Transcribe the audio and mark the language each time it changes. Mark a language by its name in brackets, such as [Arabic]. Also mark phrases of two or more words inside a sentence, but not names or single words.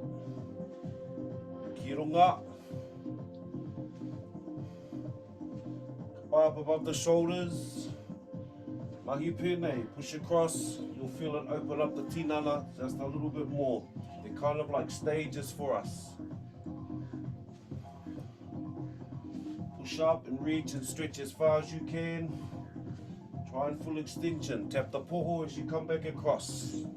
[Māori] Ki runga. [English] Up above the shoulders. [Māori] Mahi pēnei, [English] push across. You'll feel it open up the tinana just a little bit more. They're kind of like stages for us. Push up and reach and stretch as far as you can. Try and full extension. Tap the poho as you come back across.